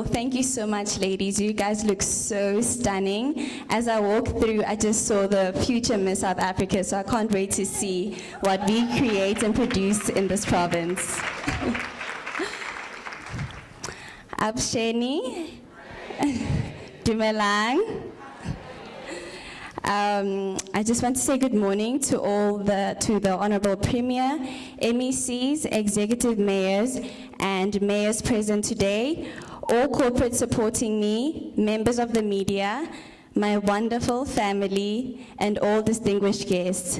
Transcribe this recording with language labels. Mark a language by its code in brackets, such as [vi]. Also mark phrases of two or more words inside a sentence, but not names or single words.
[en] Thank you so much, ladies. You guys look so stunning. As I walked through, I just saw the future Miss South Africa, so I can't wait to see what we create and produce in this province. [ts] Absheni, Dumelang. [en] I just want to say good morning to the Honorable Premier, MECs, Executive Mayors, and Mayors present today, all corporates supporting me, members of the media, my wonderful family, and all distinguished guests.